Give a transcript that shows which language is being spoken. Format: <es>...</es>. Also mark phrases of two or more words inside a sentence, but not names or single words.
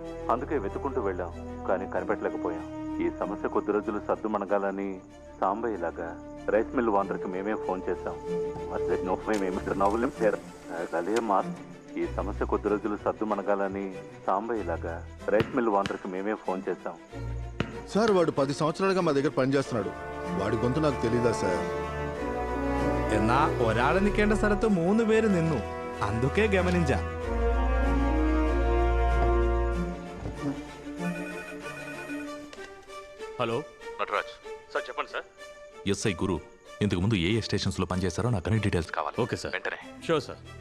<te>అందుకే వెతుకుంటూ వెళ్ళాం, కానీ కనిపెట్టలేకపోయాం. ఈ సమస్య కొద్ది రోజులు సర్దుమణగాలని సాంబయ్యలాగా</te> <en>rice mill</en> <te>ఓనర్కి మేమే ఫోన్ చేశాం. ఈ సమస్య కొద్ది రోజులు సర్దుమణగాలని సాంబయ్యలాగా</te> <en>rice mill</en> <te>ఓనర్కి మేమే ఫోన్ చేశాం. సార్, వాడు 10 సంవత్సరాలుగా మా దగ్గర పనిచేస్తున్నాడు. వాడి గొంతు నాకు తెలీదా సార్?</te> <ml>എന്നാ ഒരാള് നിൽക്കേണ്ട സ്ഥലത്ത് 3 പേര് നിന്നു.</ml> <te>అందుకే గమనించా. హలో నటరాజ్ సార్, చెప్పండి సార్. ఎస్ఐ గురు ఇంతకు ముందు ఏ స్టేషన్స్లో పనిచేస్తారో నాకు అన్ని డీటెయిల్స్ కావాలి.</te> <en>okay sir,</en> <te>వెంటనే.</te> <en>Sure sir.</en>